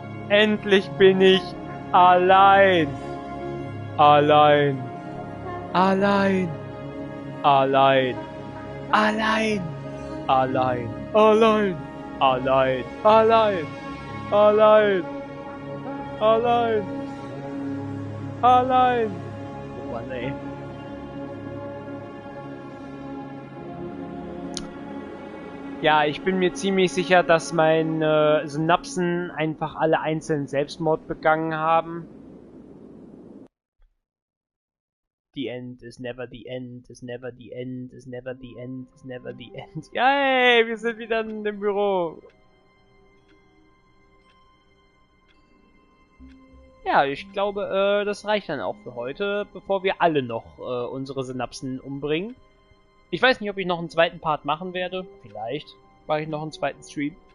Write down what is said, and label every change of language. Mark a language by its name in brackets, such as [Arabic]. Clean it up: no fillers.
[German] Endlich bin ich allein. Allein. Allein. Allein. Allein. Allein. Allein. Allein. Allein. Allein. Allein. Allein. Oh Mann, ey. Ja, ich bin mir ziemlich sicher, dass meine Synapsen einfach alle einzeln Selbstmord begangen haben. [English] The end is never the end, is never the end, is never the end, is never the end. [German] Yay, wir sind wieder in dem Büro. Ja, ich glaube, das reicht dann auch für heute, bevor wir alle noch unsere Synapsen umbringen. Ich weiß nicht, ob ich noch einen zweiten Part machen werde. Vielleicht mache ich noch einen zweiten Stream.